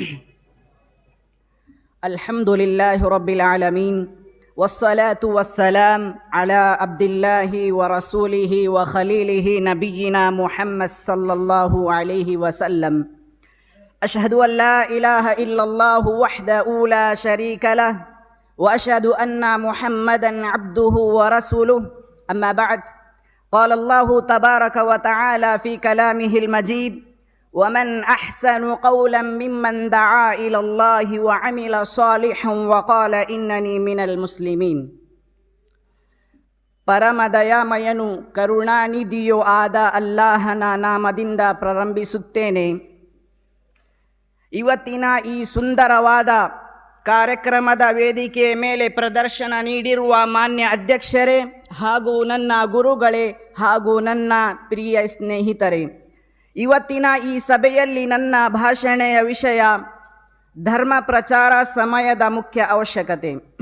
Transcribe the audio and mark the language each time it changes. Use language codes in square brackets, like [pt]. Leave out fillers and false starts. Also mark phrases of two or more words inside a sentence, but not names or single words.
[ar] الحمد لله رب العالمين والصلاة والسلام على عبد الله ورسوله وخليله نبينا محمد صلى الله عليه وسلم. أشهد أن لا إله إلا الله وحده لا شريك له وأشهد أن محمدا عبده ورسوله. أما بعد. قال الله تبارك وتعالى في كلامه المجيد: ومن أحسن قولا ممن دعا إلى الله وعمل صالحا وقال إنني من المسلمين. [kn] ಪರಮ ದಯಾಮಯನು ಕರುಣಾನಿಧಿಯೂ ಆದ ಅಲ್ಲಾಹನ ನಾಮದಿಂದ ಪ್ರಾರಂಭಿಸುತ್ತೇನೆ. ಇವತ್ತಿನ ಈ ಸುಂದರವಾದ ಕಾರ್ಯಕ್ರಮದ ವೇದಿಕೆಯ ಮೇಲೆ ಪ್ರದರ್ಶನ ನೀಡಿರುವ ಮಾನ್ಯ ಅಧ್ಯಕ್ಷರೇ ಹಾಗೂ ನನ್ನ ಗುರುಗಳೇ ಹಾಗೂ ನನ್ನ ಪ್ರಿಯ ಸ್ನೇಹಿತರೆ, ಇವತ್ತಿನ ಈ ಸಭೆಯಲ್ಲಿ ನನ್ನ ಭಾಷಣೆಯ ವಿಷಯ ಧರ್ಮ ಪ್ರಚಾರ, ಸಮಯದ ಮುಖ್ಯ ಅವಶ್ಯಕತೆ.